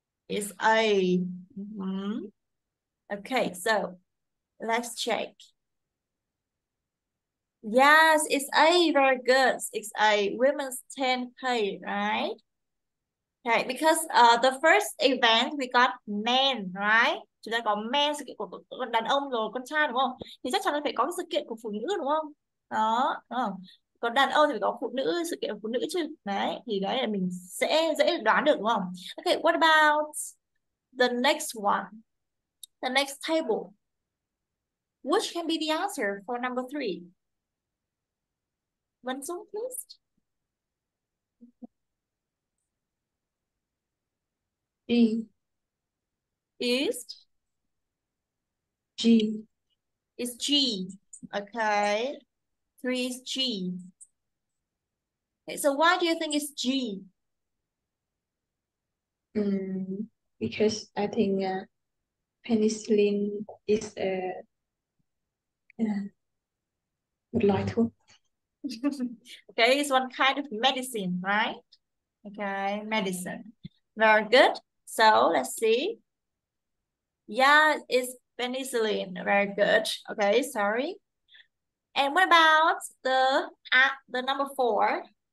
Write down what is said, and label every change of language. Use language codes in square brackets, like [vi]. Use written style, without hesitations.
[en] It's A. Mhm. Okay, so let's check. Yes, it's A. Very good. It's A. Women's 10K, right? Okay, because the first event we got men, right? [vi] Chúng ta có men, sự kiện của đàn ông rồi con trai đúng không? Thì chắc chắn là phải có cái sự kiện của phụ nữ đúng không? Đó, đúng không? Còn đàn ông thì phải có phụ nữ, sự kiện của phụ nữ chứ. Đấy, thì đấy là mình sẽ dễ đoán được đúng không? [en] Okay, what about the next one? The next table. Which can be the answer for number 3? Văn Dung, please. G. Is G. is G. Okay, 3 is G. Okay, so why do you think it's G? Because I think penicillin is [vi] một loại thuốc. [en] Okay, it's one kind of medicine, right? Okay, medicine. Very good. So let's see. Yeah, it's penicillin. Very good. Okay, sorry. And what about the number 4?